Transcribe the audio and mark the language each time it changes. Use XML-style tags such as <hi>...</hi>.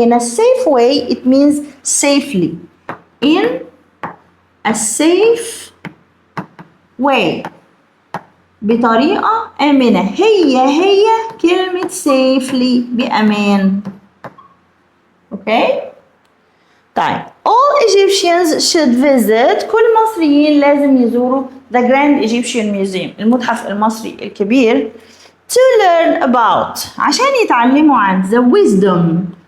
<en>In a safe way it means safely. In a safe way</en> <ar>بطريقة آمنة. هي كلمة safely بأمان. أوكي؟ طيب</ar> <en>all Egyptians should visit.</en> <ar>كل المصريين لازم يزوروا the Grand Egyptian Museum المتحف المصري الكبير</ar> <en>to learn about</en> <ar>عشان يتعلموا عن</ar> <en>the wisdom.</en>